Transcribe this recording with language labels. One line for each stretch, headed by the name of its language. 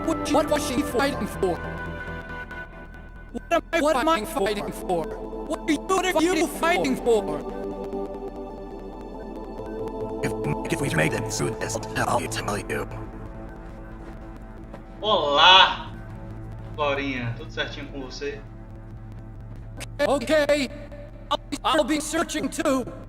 English: What was she fighting for? What am I fighting for? What are you fighting for? If we made it through this, I'll tell you.
Portuguese: Olá! Florinha, tudo certinho com você?
English: Okay, I'll be searching too.